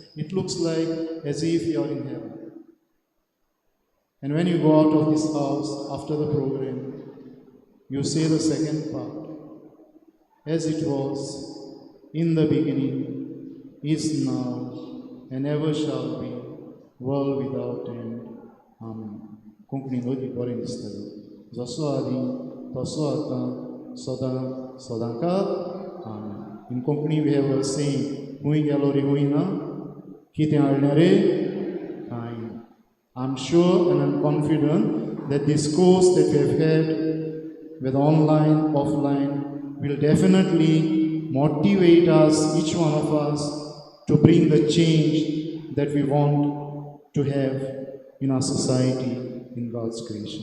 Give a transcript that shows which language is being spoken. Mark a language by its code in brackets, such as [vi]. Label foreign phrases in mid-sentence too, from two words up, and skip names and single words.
[en] It looks like as if you are in heaven. And when you go out of this house after the program, you say the second part. As it was in the beginning, is now, and ever shall be, world without end. Amen. [kok] कोंकणी नोदी बरें दिसतलें जसो आदी तसो आतां सदां सदांकाळ आमेन. [en] In Konkani we have a saying, [kok] हुंय गेलो रे हुंय ना, कितें हाडलें रे कांय ना. [en] I'm sure and I'm confident that this course that we have had, whether online, offline, will definitely motivate us, each one of us, to bring the change that we want to have in our society, in God's creation.